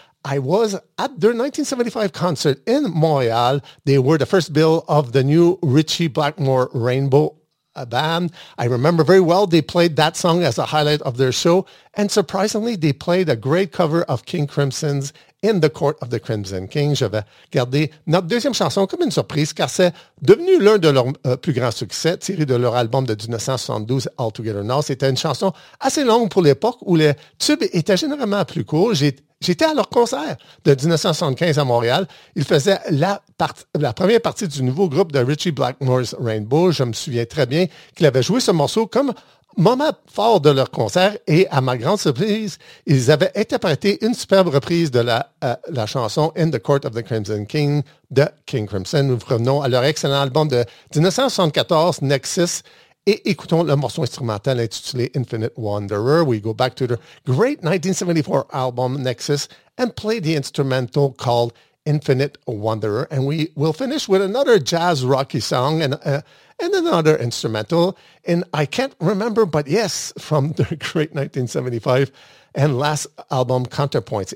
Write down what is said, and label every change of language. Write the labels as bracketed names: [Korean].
[English] I was at their 1975 concert in Montreal. They were the first bill of the new Ritchie Blackmore Rainbow band. I remember very well they played that song as a highlight of their show. And surprisingly, they played a great cover of King Crimson's In the Court of the Crimson King. [French] Je vais garder notre deuxième chanson comme une surprise, car c'est devenu l'un de leurs plus grands succès, tiré de leur album de 1972, All Together Now. C'était une chanson assez longue pour l'époque où les tubes étaient généralement plus courts. J'étais à leur concert de 1975 à Montréal. Ils faisaient la première partie du nouveau groupe de Ritchie Blackmore's Rainbow. Je me souviens très bien qu'ils avaient joué ce morceau comme moment fort de leur concert, et à ma grande surprise, ils avaient interprété une superbe reprise de la chanson In the Court of the Crimson King de King Crimson. Nous revenons à leur excellent album de 1974, Nexus, et écoutons le morceau instrumental intitulé Infinite Wanderer. [English] We go back to the great 1974 album Nexus and play the instrumental called Infinite Wanderer. And we will finish with another jazz rocky song and another instrumental in I Can't Remember, But Yes, from the great 1975 and last album Counterpoints.